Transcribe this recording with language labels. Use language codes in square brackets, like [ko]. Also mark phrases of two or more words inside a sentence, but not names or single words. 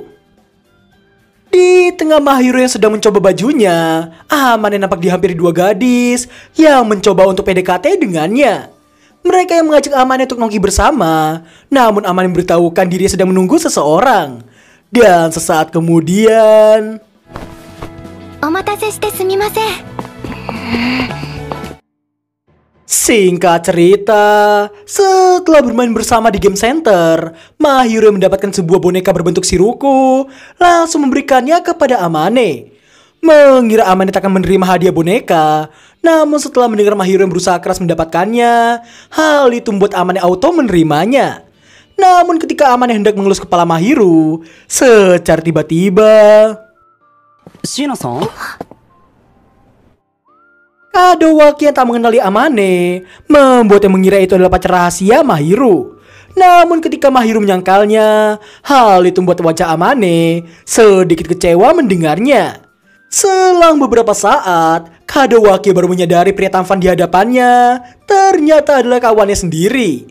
[id] Di tengah Mahiru yang sedang mencoba bajunya, Amane nampak dihampiri dua gadis yang mencoba untuk PDKT dengannya. Mereka yang mengajak Amane untuk nongki bersama, namun Amane memberitahukan dirinya sedang menunggu seseorang. Dan sesaat kemudian... [ja] お待たせしてすみません。 [id] Singkat cerita, setelah bermain bersama di game center, Mahiru yang mendapatkan sebuah boneka berbentuk Shiruku langsung memberikannya kepada Amane. Mengira Amane tak akan menerima hadiah boneka, namun setelah mendengar Mahiru yang berusaha keras mendapatkannya, hal itu membuat Amane auto menerimanya. Namun ketika Amane hendak mengelus kepala Mahiru, secara tiba-tiba... [ja] 椎名さん [id] Kadowaki yang tak mengenali Amane membuatnya mengira itu adalah pacar rahasia Mahiru. Namun ketika Mahiru menyangkalnya, hal itu membuat wajah Amane sedikit kecewa mendengarnya. Selang beberapa saat, Kadowaki baru menyadari pria tampan di hadapannya ternyata adalah kawannya sendiri.